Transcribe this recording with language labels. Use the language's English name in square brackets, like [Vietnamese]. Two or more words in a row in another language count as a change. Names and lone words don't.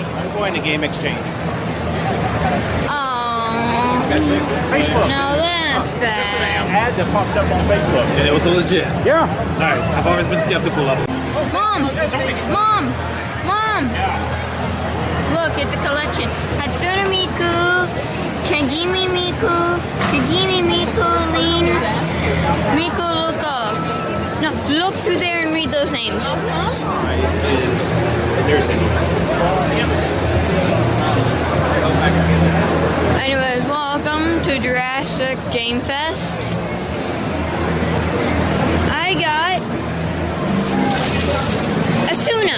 [English] I'm going to Game Exchange. Facebook. Now that's bad. Ad that popped up on Facebook. And it was legit. Yeah. Nice. I've always been skeptical of it. Mom! Mom! Mom! Look, it's a collection. Hatsune Miku, Kagimi Miku, Kagimi Miku, Lin, Miku Luka. No, look through there and read those names. Anyways, welcome to Jurassic Game Fest. I got Asuna.